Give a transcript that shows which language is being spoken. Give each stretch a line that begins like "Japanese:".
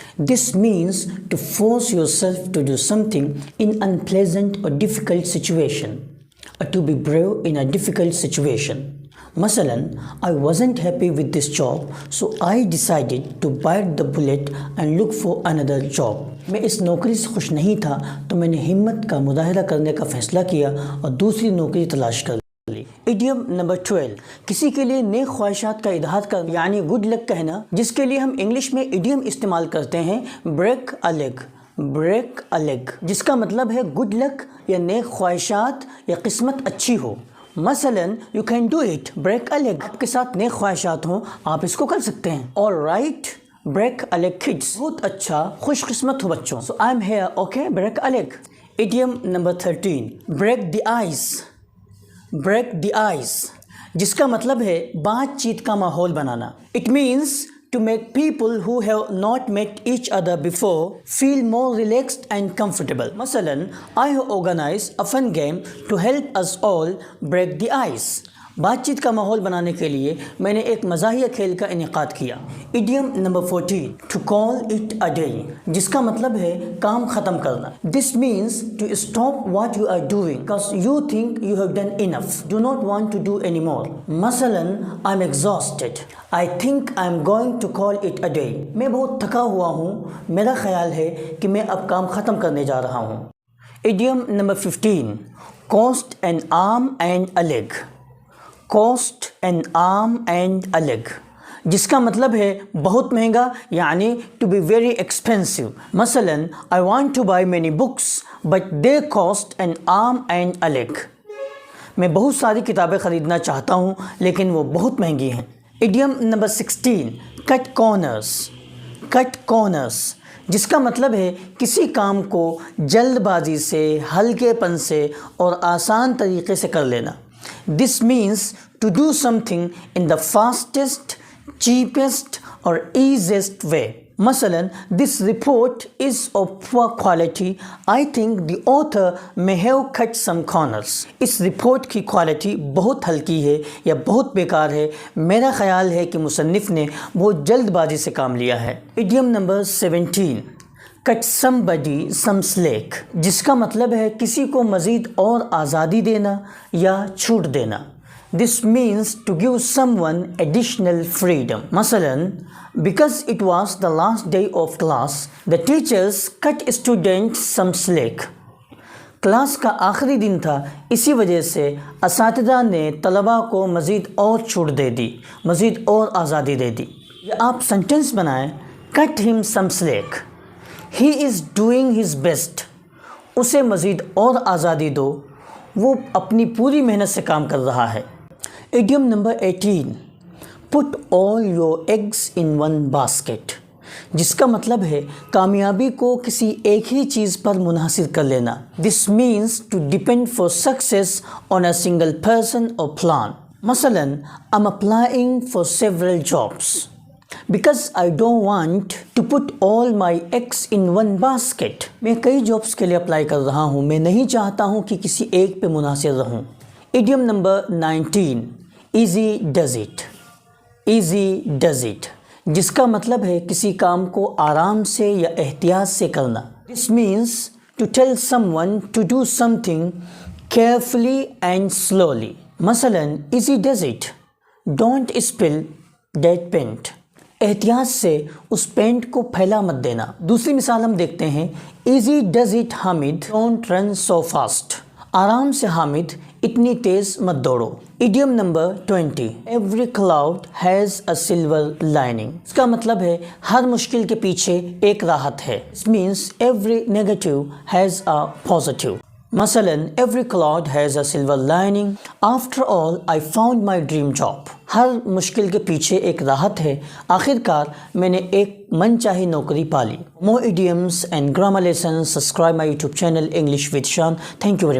English: This means to force yourself to do something in unpleasant or difficult situation, or to be brave in a difficult situation.
Urdu: مثلاً
English: I wasn't happy with this job, so I decided to bite the bullet and look for another job.
Urdu: میں اس نوکری سے خوش نہیں تھا تو میں نے ہمت کا مظاہرہ کرنے کا فیصلہ کیا اور دوسری نوکری تلاش کر لی. Idiom number 12. کسی کے لیے نیک خواہشات کا اظہار کرنا یعنی گڈ لک کہنا، جس کے لیے ہم انگلش میں ایڈیم استعمال کرتے ہیں
English: Break a leg. Break a leg
Urdu: جس کا مطلب ہے گڈ لک یا نیک خواہشات یا قسمت اچھی ہو. مثلاً
English: you can do it break a leg,
Urdu: آپ کے ساتھ نیک خواہشات ہوں آپ اس کو کر سکتے ہیں.
English: all right break a leg kids,
Urdu: بہت اچھا خوش قسمت ہو بچوں.
English: So I am here okay break a leg. Idiom number 13. Break the ice. Break the ice
Urdu: جس کا مطلب ہے بات چیت کا ماحول بنانا.
English: It means to make people who have not met each other before feel more relaxed and comfortable.
Urdu: مثلاً
English: I have organized a fun game to help us all break the ice.
Urdu: بات چیت کا ماحول بنانے کے لیے میں نے ایک مزاحیہ کھیل کا انعقاد کیا. Idiom number 14.
English: to call it a day
Urdu: جس کا مطلب ہے کام ختم کرنا.
English: This means to stop what you are doing because you think you have done enough. Do not want to do anymore.
Urdu: مثلاً
English: I'm exhausted. I think I'm going to call it a day.
Urdu: میں بہت تھکا ہوا ہوں، میرا خیال ہے کہ میں اب کام ختم کرنے جا رہا ہوں.
English: Idiom number 15. cost an arm and a leg. cost an arm and a leg
Urdu: جس کا مطلب ہے بہت مہنگا یعنی
English: to be very expensive.
Urdu: مثلاً
English: I want to buy many books but they cost an arm and a leg.
Urdu: میں بہت ساری کتابیں خریدنا چاہتا ہوں لیکن وہ بہت مہنگی ہیں. Idiom number 16.
English: cut corners. cut corners
Urdu: جس کا مطلب ہے کسی کام کو جلد بازی سے، ہلکے پن سے اور آسان طریقے سے کر لینا.
English: This means to do something in the fastest, cheapest or easiest way.
Urdu: مثلاً
English: this report is of poor quality. I think the author may have cut some corners.
Urdu: اس report کی کوالٹی بہت ہلکی ہے یا بہت بیکار ہے. میرا خیال ہے کہ مصنف نے بہت جلد بازی سے کام لیا ہے. Idiom number 17.
English: cut somebody some slack
Urdu: جس کا مطلب ہے کسی کو مزید اور آزادی دینا یا چھوٹ دینا.
English: This means to give someone additional freedom.
Urdu: مثلاً
English: because it was the last day of class, the teachers cut students some slack.
Urdu: Class کا آخری دن تھا، اسی وجہ سے اساتذہ نے طلباء کو مزید اور چھوٹ دے دی، مزید اور آزادی دے دی. یا آپ سنٹنس بنائیں
English: cut him some slack. He is doing his best.
Urdu: اسے مزید اور آزادی دو، وہ اپنی پوری محنت سے کام کر رہا ہے. Idiom number 18.
English: put all your eggs in one basket
Urdu: جس کا مطلب ہے کامیابی کو کسی ایک ہی چیز پر منحصر کر لینا.
English: This means to depend for success on a single person or plan.
Urdu: مثلاً
English: I'm applying for several jobs. Because I don't want to put all my eggs in one basket.
Urdu: میں کئی جابس کے لیے اپلائی کر رہا ہوں، میں نہیں چاہتا ہوں کہ کسی ایک پہ منحصر رہوں. Idiom number 19.
English: easy does it. easy does it
Urdu: جس کا مطلب ہے کسی کام کو آرام سے یا احتیاط سے کرنا.
English: This means to tell someone to do something carefully and slowly.
Urdu: مثلاً
English: easy does it. don't spill that paint.
Urdu: احتیاط سے اس پینٹ کو پھیلا مت دینا. دوسری مثال ہم دیکھتے ہیں.
English: easy does it Hamid don't run so fast.
Urdu: آرام سے حامد اتنی تیز مت دوڑو. Idiom number 20.
English: every cloud has a silver lining.
Urdu: اس کا مطلب ہے ہر مشکل کے پیچھے ایک راحت ہے.
English: It means every negative has a positive.
Urdu: مثلاً
English: every cloud has a silver lining. after all I found my dream job.
Urdu: ہر مشکل کے پیچھے ایک راحت ہے، آخر کار میں نے ایک من چاہی نوکری پالی.
English: more idioms and grammar lessons subscribe my YouTube channel English with Shan. Thank you very much.